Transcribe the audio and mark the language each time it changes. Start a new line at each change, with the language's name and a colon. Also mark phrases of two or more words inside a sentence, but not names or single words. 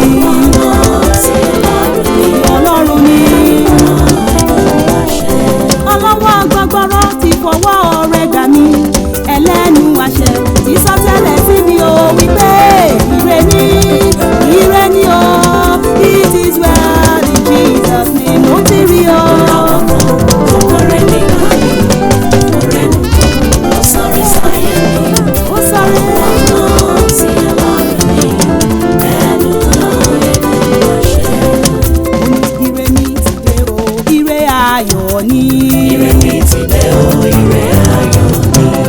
Yoruba: Ọwọ́ náà tí Ọlọ́run ní, Ọlọ́run ni. ẹnu máa ṣe. Ọlọ́wọ́ gbọgbọrọ ti fọwọ́ rẹ̀ gbà mí. Ẹlẹ́nu àṣẹ ti sọ tẹ́lẹ̀ sí mi o wípé ire ni, ire ni o.
English: It is well in Jesus' name.
Yoruba: Mo ti rí o. Ọ̀rọ̀ kan tó kọrin nípa mi, ọ̀rẹ́ nu kan, ó sáré sáyé mi. Ó sáré. Ọwọ́ náà tí Ọlọ́run ní, ẹnu náà ẹnu máa ṣe. Ire mi ti dé o, ire ayọ̀ ni. Ire mi ti dé o, ire ayọ̀ ni.